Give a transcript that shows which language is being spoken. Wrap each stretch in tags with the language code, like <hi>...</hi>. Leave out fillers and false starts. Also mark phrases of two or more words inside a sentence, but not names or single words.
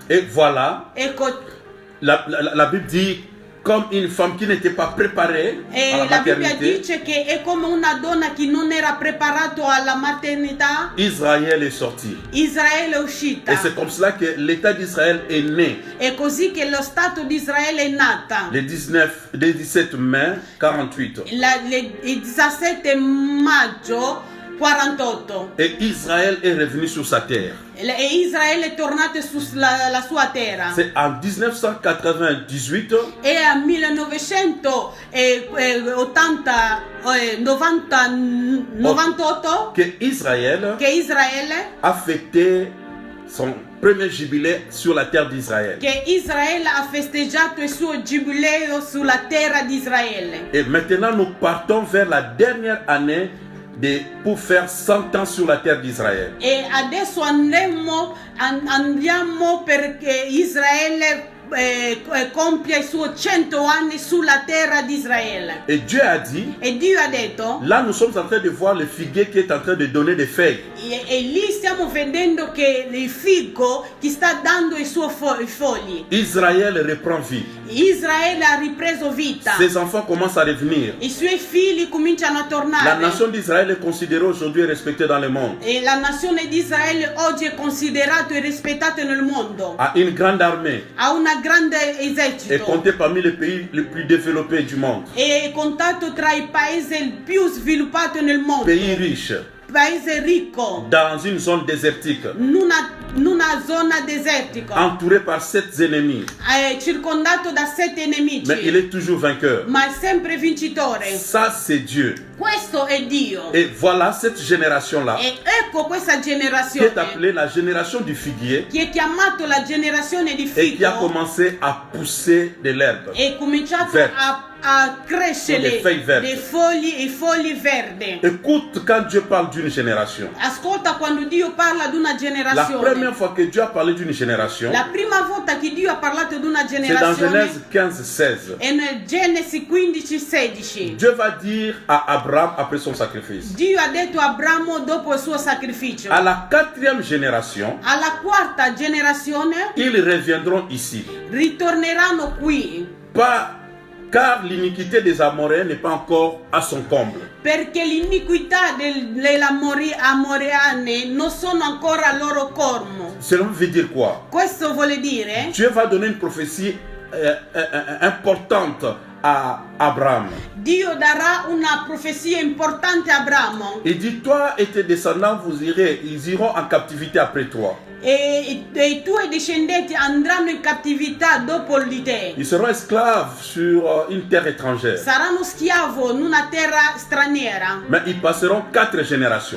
<fr>Et voilà,</fr> <it>Ecco,</it> <fr>la Bible dit, comme une femme qui n'était pas préparée à la</fr> <it>la Bibbia</it> <fr>maternité,</fr> <it>dice che è come una donna che non era preparato alla maternità.</it> <fr>Israël est sorti.</fr> <it>Israele è uscita.</it> <fr>Et c'est comme cela que l'État d'Israël est né</fr> <it>È così che lo Stato di Israele è nata.</it> <fr>le 17 mai 48.</fr> <it>Il 17 maggio 48.</it> <fr>Et Israël est revenu sur sa terre.</fr> <it>E Israele è tornato sulla sua terra.</it> <fr>C'est en 1998</fr> <it>E a 1998</it> <fr>que Israël</fr> <it>che Israele</it> <fr>a fêté son premier jubilé sur la terre d'Israël.</fr> <it>ha festeggiato il suo giubileo sulla terra di Israele.</it> <fr>Et maintenant nous partons vers la dernière année pour faire 100 ans sur la terre d'Israël.</fr> <it>E adesso andiamo perché Israele compie i suoi 100 anni sulla terra di Israele.</it> <fr>Et Dieu a dit,</fr> <it>E Dio ha detto,</it> <fr>là nous sommes en train de voir le figuier qui est en train de donner des feuilles.</fr> <it>e lì stiamo vedendo che il fico ti sta dando i suoi fogli.</it> <fr>Israël reprend vie.</fr> <it>Israele ha ripreso vita.</it> <fr>Ses enfants commencent à revenir.</fr> <it>I suoi figli cominciano a</it> <fr>La</fr> <it>tornare.</it> <fr>nation d'Israël est considérée aujourd'hui et respectée dans le monde.</fr> <it>E la nazione di Israele oggi è considerato e rispettato nel mondo.</it> <fr>A une grande armée.</fr> <it>Ha una grande</it> <fr>Est</fr> <it>esercito.</it> <fr>compté parmi les pays les plus développés du monde.</fr> <it>È contato tra i paesi più sviluppati nel mondo.</it> <fr>Pays riche,</fr> <it>Paese ricco,</it> <fr>dans une zone désertique,</fr> <it>in una zona desertica,</it> <fr>entouré par 7 ennemis.</fr> <it>circondato da 7 nemici,</it> <fr>Mais il est toujours vainqueur.</fr> <it>ma è sempre vincitore.</it> <fr>Ça, c'est Dieu.</fr> <it>Questo è Dio.</it> <fr>Et voilà cette génération-là,</fr> <it>E ecco questa</it> <fr>qui est</fr> <it>generazione</it> <fr>appelée la génération du figuier,</fr> <it>che è chiamato la generazione di</it> <fr>et qui a</fr> <it>fico</it> <fr>commencé à pousser de l'herbe.</fr> <it>e cominciato Verde. a crescere Delle feuilles verdi. i fogli verdi.</it> <fr>Écoute, quand Dieu parle d'une génération,</fr> <it>Ascolta quando Dio parla di una</it> <fr>la</fr> <it>generazione.</it> <fr>première fois que Dieu a parlé d'une génération,</fr> <it>La prima volta che Dio ha parlato di una</it> <fr>c'est dans</fr> <it>generazione</it> <fr>Genèse 15, 16.</fr> <it>è nel Genesi 15:16.</it> <fr>Dieu va dire à Abraham après son sacrifice.</fr> <it>Dio ha detto a Abramo dopo il suo sacrificio.</it> <fr>À la 4e génération,</fr> <it>Alla quarta generazione</it> <fr>ils reviendront ici.</fr> <it>ritorneranno qui</it> <fr>Pas, car l'iniquité des Amoréens n'est pas encore à son comble.</fr> <it>perché l'iniquità delle amoreane non sono ancora al loro corno.</it> <fr>Cela veut dire quoi?</fr> <it>Questo vuole dire</it> <fr>Dieu va donner une prophétie importante à Abraham.</fr> <it>Dio darà una profezia importante a Abramo</it> <fr>Il dit, toi et tes descendants, ils iront en captivité après toi.</fr> <it>e i tuoi discendenti andranno in cattività dopo di te.</it> <fr>Ils seront esclaves sur une terre étrangère.</fr> <it>Saranno schiavo in una terra straniera,</it> <fr>Mais ils passeront 4 générations.</fr>